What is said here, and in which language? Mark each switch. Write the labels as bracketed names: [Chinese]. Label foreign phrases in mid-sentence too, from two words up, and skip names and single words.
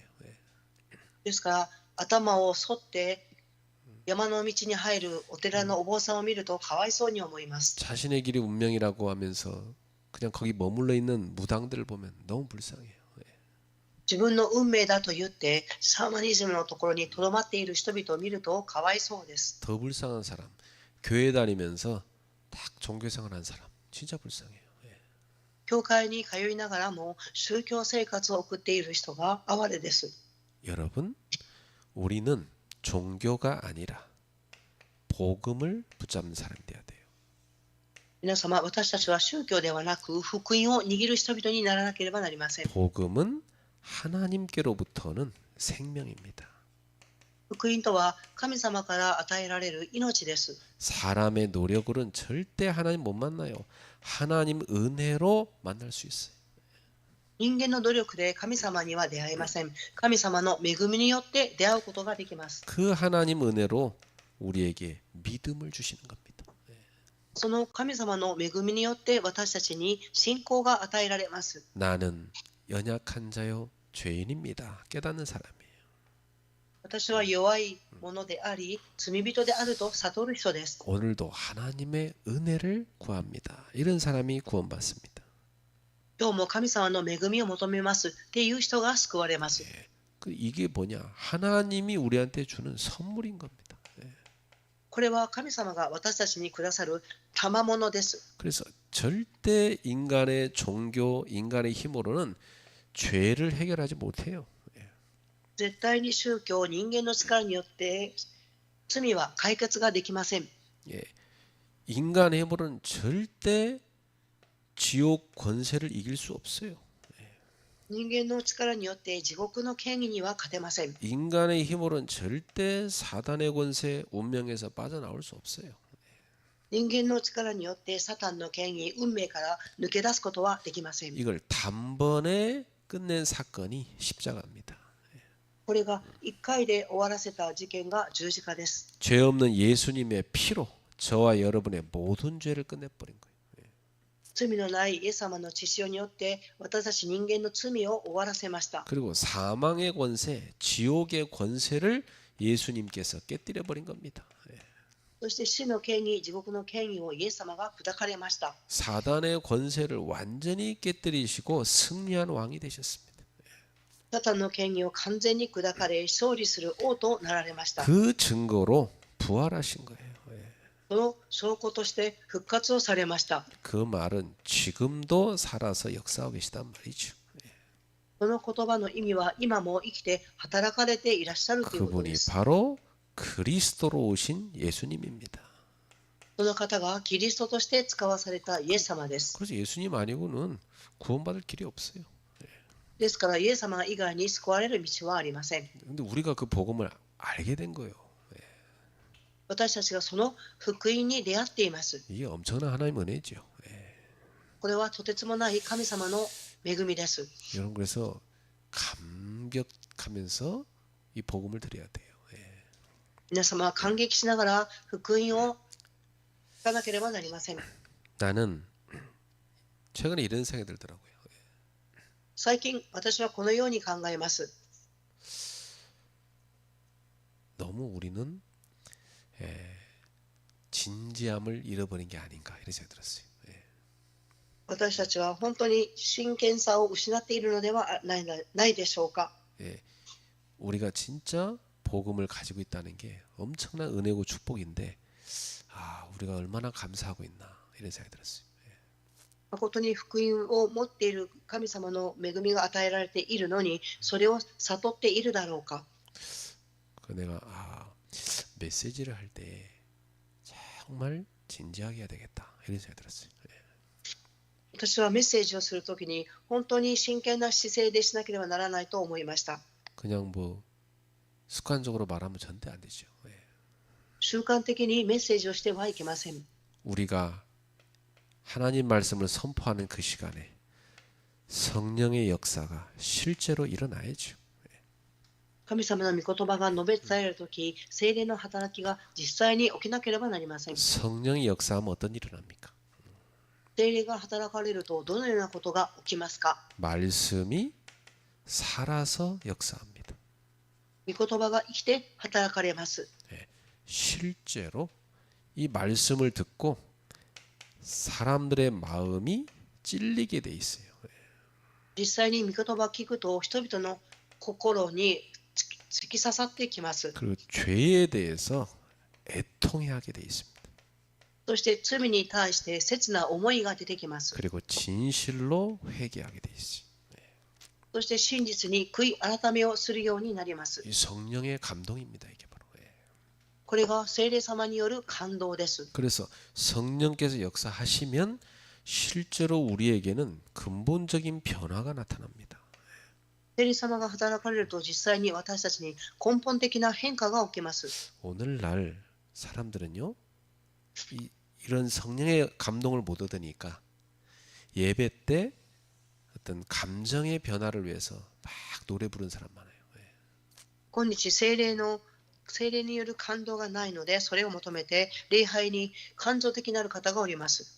[Japanese] ですから頭を剃って山の道に入るお寺のお坊さんを見るとかわいそうに思います。 [Korean] 자신의 길이 운명이라고 하면서 그냥 거기 머물러 있는 무당들을 보면 너무 불쌍해요. [Japanese] 自分の運命だと言ってシャーマニズムのところにとどまっている人々を見るとかわいそうです。 [Korean] 더 불쌍한 사람, 교회 다니면서 딱 종교생활한 사람, 진짜 불쌍해요. [Japanese] 教会に通いながらも宗教生活を送っている人が哀れです。 [Korean] 여러분, 우리는 종교가 아니라 복음을 붙잡는 사람이 돼야 돼요. [Japanese] 皆様、私たちは宗教ではなく福音を握る人々にならなければなりません。 [Korean] 복음은 하나님께로부터는 생명입니다. [Japanese] 福音とは神様から与えられる命です。 [Korean] 사람의 노력으로는 절대 하나님 못 만나요. 하나님 은혜로 만날 수 있어요. [Japanese] 人間の努力で神様には出会えません。神様の恵みによって出会うことができます。 [Korean] 그 하나님 은혜로 우리에게 믿음을 주시는 겁니다. [Japanese] その神様の恵みによって私たちに信仰が与えられます。 [Korean] 나는 연약한 자요 죄인입니다. 깨닫는 사람이에요. [Japanese] 私は弱いものであり、罪人であると悟る人です。 [Korean] 오늘도 하나님의 은혜를 구합니다. 이런 사람이 구원받습니다. [Japanese] 今日も神様の恵みを求めますっていう人が救われます。 [Korean] 이게 뭐냐? 하나님이 우리한테 주는 선물인 겁니다. [Japanese] これは神様が私たちにくださる賜物です。 [Korean] 그래서 절대 인간의 종교, 인간의 힘으로는 죄를 해결하지 못해요. [Japanese] 絶対に宗教、人間の力によって罪は解決ができません。 [Korean] 인간의 힘으로는 절대 지옥 권세를 이길 수 없어요. [Japanese] 人間の力によって地獄の権威には勝てません。 [Korean] 인간의 힘으로는 절대 사단의 권세, 운명에서 빠져나올 수 없어요. [Japanese] 人間の力によってサタンの権威、運命から抜け出すことはできません。 [Korean] 이걸 단번에 끝낸 사건이 십자가입니다. [Japanese] これが1回で終わらせた事件が十字架です。 [Korean] 죄 없는 예수님의 피로 저와 여러분의 모든 죄를 끝내버린 거예요. [Japanese] 罪のないイエス様の血潮によって私たち人間の罪を終わらせました。 [Korean] 그리고 사망의 권세, 지옥의 권세를 예수님께서 깨뜨려 버린 겁니다. [Japanese] そして死の権威、地獄の権威をイエス様が砕かれました。 [Korean] 사단의 권세를 완전히 깨뜨리시고 승리한 왕이 되셨습니다. [Japanese] サタンの権威を完全に砕かれ、勝利する王となられました。 [Korean] 그 증거로 부활하신 거예요. [Japanese] その証拠として復活をされました。 [Korean] 그 말은 지금도 살아서 역사하고 계시단 말이죠. [Japanese] その言葉の意味は今も生きて働かれていらっしゃるということ 그분이 です。 [Korean] 바로 그리스도로 오신 예수님입니다. [Japanese] その方がキリストとして使わされたイエス様です。 [Korean] 그래서 예수님 아니고는 구원받을 길이 없어요. [Japanese] ですからイエス様以外に救われる道はありません。 [Korean] 근데 우리가 그 복음을 알게 된 거예요. [Japanese] 私たちがその福音に出会っています。 [Korean] 이게 엄청난 하나님의 은혜죠. [Japanese] これはとてつもない神様の恵みです。 [Korean] 여러분 그래서 감격하면서 이 복음을 드려야 돼요. [Japanese] 皆様は感激しながら福音を聞かなければなりません。 [Korean] 나는 최근에 이런 생각이 들더라고요. [Japanese] 最近私はこのように考えます。 [Korean] 너무 우리는 진지함을 잃어버린 게 아닌가 이런 생각이 들었어요. [Japanese] 私たちは本当に真剣さを失っているのではないでしょうか。 [Korean] 우리가 진짜 복음을 가지고 있다는 게 엄청난 은혜고 축복인데 우리가 얼마나 감사하고 있나 이런 생각이 들었어요. [Japanese] 誠に福音を持っている神様の恵みが与えられているのに、それを悟っているだろうか。 [Korean] 내가 메시지를 할 때 정말 진지하게 해야 되겠다 이런 생각이 들었어요. [Japanese] 私はメッセージをするときに本当に真剣な姿勢でしなければならないと思いました。 [Korean] 그냥 뭐 습관적으로 말하면 절대 안 되죠. [Japanese] 習慣的にメッセージをしてはいけません。 [Korean] 우리가 하나님 말씀을 선포하는 그 시간에 성령의 역사가 실제로 일어나야죠. [Japanese] 神様の御言葉が述べ伝えるとき、聖霊の働きが実際に起きなければなりません。 [Korean] 성령이 역사하면 어떤 일이 일어납니까? [Japanese] 聖霊が働かれるとどのようなことが起きますか。 [Korean] 말씀이 살아서 역사합니다. [Japanese] 御言葉が生きて働かれます。 [Korean] 실제로 이 말씀을 듣고 사람들의 마음이 찔리게 돼 있어요. [Japanese] 実際に御言葉を聞くと人々の心に突き刺さってきます。 [Korean] 그리고 죄에 대해서 애통해하게 돼 있습니다. [Japanese] そして罪に対して切な思いが出てきます。 [Korean] 그리고 진실로 회개하게 돼 있어요. [Japanese] そして真実に悔い改めをするようになります。 [Korean] 이 성령의 감동입니다. 이게 바로. [Japanese] これが聖霊様による感動です。 [Korean] 그래서 성령께서 역사하시면 실제로 우리에게는 근본적인 변화가 나타납니다. [Japanese] 聖霊様が働かれると実際に私たちに根本的な変化が起きます。 [Korean] 오늘날 사람들은요, 이런 성령의 감동을 못 얻으니까 예배 때 어떤 감정의 변화를 위해서 막 노래 부르는 사람 많아요. [Japanese] 今日聖霊による感動がないので、それを求めて礼拝に感情的なる方がおります。